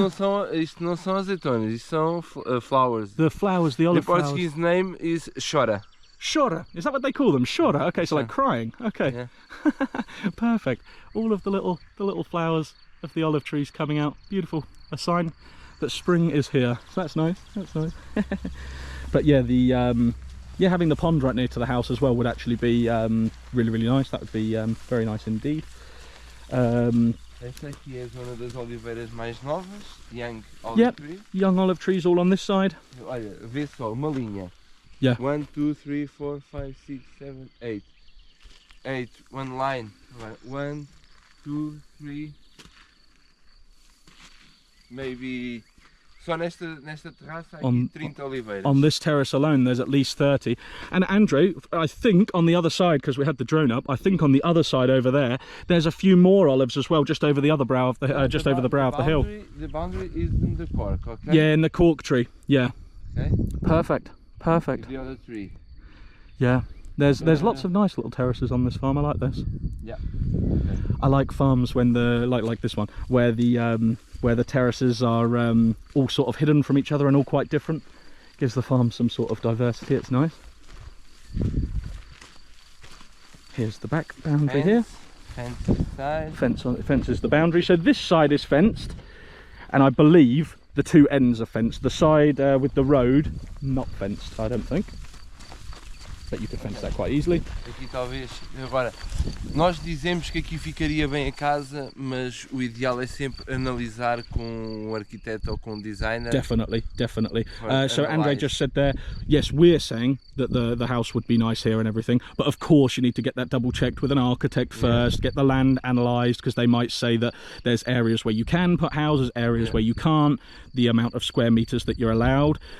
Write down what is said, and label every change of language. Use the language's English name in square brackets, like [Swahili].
[Portuguese] não são azeitonas, isto são [English] flowers. The flowers, the olive flowers. The Portuguese name is chora. Chora, is that what they call them? Chora. Okay, so like crying. Okay, Yeah. perfect. All of the little flowers of the olive trees coming out. Beautiful. A sign that spring is here. So that's nice. That's nice. But yeah, having the pond right near to the house as well would actually be really nice. That would be very nice indeed. [Portuguese] Esta aqui é a zona das oliveiras mais novas, [English] young olive tree. Young olive trees all on this side. [Portuguese] Olha, vê só, uma linha. [English] Yeah. 1, 2, 3, 4, 5, 6, 7, 8. 8, one line. 1, 2, 3. Maybe. [Portuguese] Só nesta terraça há aqui 30 oliveiras. [English] On this terrace alone, there's at least 30. And Andre, I think on the other side, because we had the drone up, I think on the other side over there, there's a few more olives as well, just over the other brow of the over the brow of the hill. The boundary is in the cork, okay? Yeah, in the cork tree. Yeah. Okay. Perfect. Perfect. The other tree. Yeah. There's lots of nice little terraces on this farm. I like this. Yeah. Okay. I like farms when the like this one, where the terraces are all sort of hidden from each other and all quite different. Gives the farm some sort of diversity. It's nice. Here's the back boundary here. Fence side. Fence is the boundary. So this side is fenced, and I believe the two ends are fenced. The side with the road, not fenced, I don't think. But you could fence that quite easily. [Portuguese] Aqui talvez, agora, nós dizemos que aqui ficaria bem a casa, mas o ideal é sempre analisar com um arquiteto ou com um designer. [English] Definitely. So Andre just said there, yes, we're saying that the house would be nice here and everything, but of course you need to get that double checked with an architect first, get the land analysed, because they might say that there's areas where you can put houses, areas where you can't, the amount of square meters that you're allowed.